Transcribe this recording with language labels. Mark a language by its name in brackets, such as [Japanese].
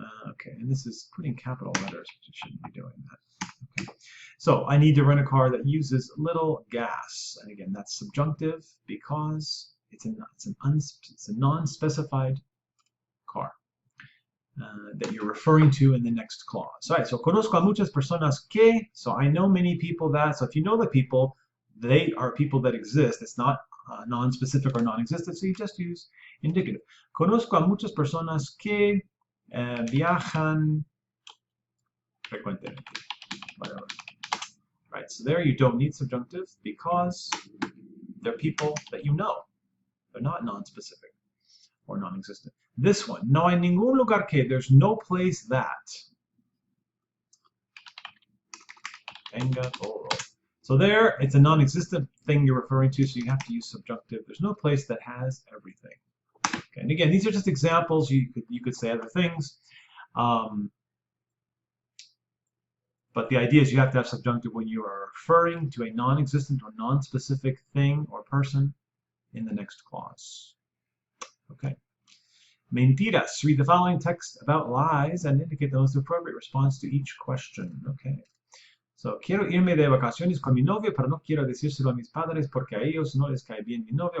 [English] Okay, and this is putting capital letters, which you shouldn't be doing that. Okay, so I need to rent a car that uses little gas, and again, that's subjunctive because it's a non-specified car that you're referring to in the next clause. All right, so [Spanish] conozco a muchas personas que, [English] so I know many people that, so if you know the people, they are people that exist. It's not non-specific or non-existent, so you just use indicative. [Spanish] Conozco a muchas personas que viajan frecuentemente. [English] Whatever. Right, so there you don't need subjunctive because they're people that you know. They're not non-specific or non-existent. This one, [Spanish] no hay ningún lugar que, [English] there's no place that. [Spanish] Tenga todo. [English] So there, it's a non-existent thing you're referring to, so you have to use subjunctive. There's no place that has everything. Okay, and again, these are just examples. You could say other things. But the idea is you have to have subjunctive when you are referring to a non-existent or non-specific thing or person in the next clause. Okay. Mentiras. Read the following text about lies and indicate the most appropriate response to each question. Okay. [Spanish] So, quiero irme de vacaciones con mi novio, pero no quiero decírselo a mis padres porque a ellos no les cae bien mi novio.